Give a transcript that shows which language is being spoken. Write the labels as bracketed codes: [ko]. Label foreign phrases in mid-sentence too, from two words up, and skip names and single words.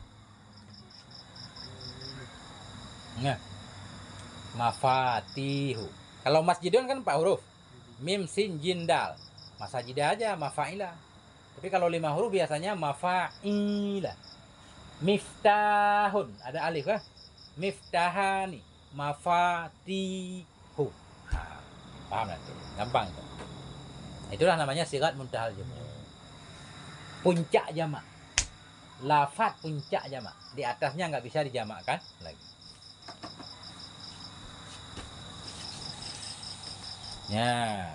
[id] Nah, mafatihu. Kalau masjidun kan 4 huruf. Mim, sin, jin, dal. Masajidah aja, mafa'ila. Tapi kalau 5 huruf biasanya mafa'ila. Miftahun, ada alif kah? Miftahani, mafatihu. Nah, paham nanti, gampang itu. Itulah namanya [ar] صيغة منتهى الجموع. [id] Puncak jamak. lafat puncak jamak. Di atasnya nggak bisa dijamakkan lagi. Ya.